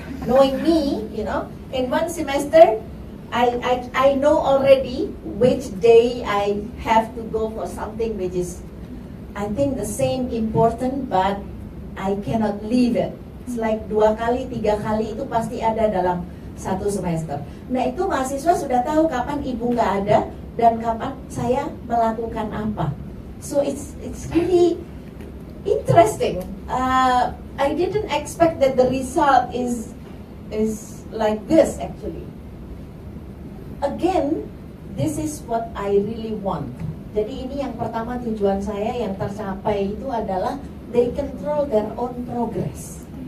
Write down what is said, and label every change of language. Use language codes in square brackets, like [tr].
[en] Knowing me, in one semester, I know already which day I have to go for something which is, I think, the same important, but I cannot leave it. It's like [id] 2 kali, 3 kali itu pasti ada dalam 1 semester. Nah itu mahasiswa sudah tahu kapan ibu nggak ada dan kapan saya melakukan apa. [en] So it's really interesting. I didn't expect that the result is like this actually. Again, this is what I really want. [id] Jadi ini yang pertama, tujuan saya yang tercapai itu adalah [en] they control their own progress.